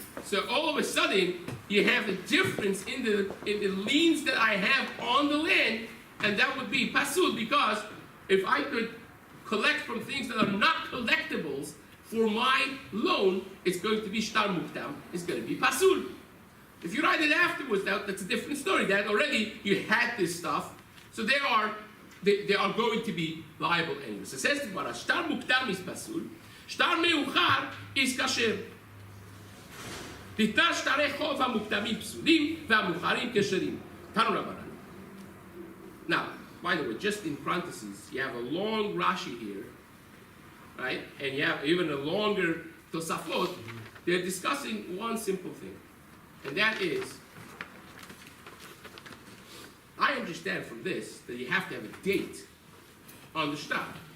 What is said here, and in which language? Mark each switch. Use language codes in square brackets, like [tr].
[en] So all of a sudden, you have a difference in the liens that I have on the land, and that would be pasul, because if I could collect from things that are not collectibles for my loan, it's going to be shtar mukdam, it's going to be pasul. If you write it afterwards, that's a different story. That already you had this stuff, so they are going to be liable anyway. So it says the Gemara, shtar mukdam is pasul, shtar meuchar is kasher. [he] תיתן שטרי חוב המוקדמים פסולים והמאוחרים כשרים. תנו רבנן. [en] Now, by the way, just in parentheses, you have a long Rashi here, right? And you have even a longer Tosafot. They're discussing one simple thing, and that is, I understand from this that you have to have a date on the shtar.